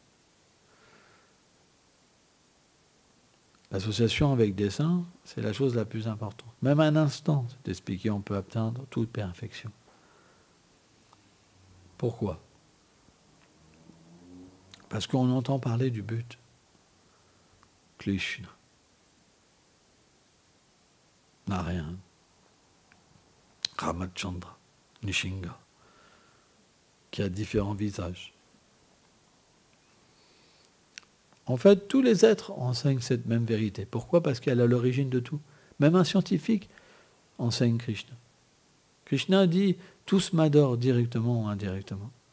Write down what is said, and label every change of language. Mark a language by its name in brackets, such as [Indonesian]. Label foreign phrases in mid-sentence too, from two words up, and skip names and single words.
[French] L'association avec des saints, c'est la chose la plus importante. Même un instant, c'est expliqué, on peut atteindre toute perfection. Pourquoi? Parce qu'on entend parler du but. Krishna. Narayana. Ramachandra. Nishinga. Qui a différents visages. En fait, tous les êtres enseignent cette même vérité. Pourquoi? Parce qu'elle est à l'origine de tout. Même un scientifique enseigne Krishna. Krishna dit « tous m'adorent directement ou indirectement ».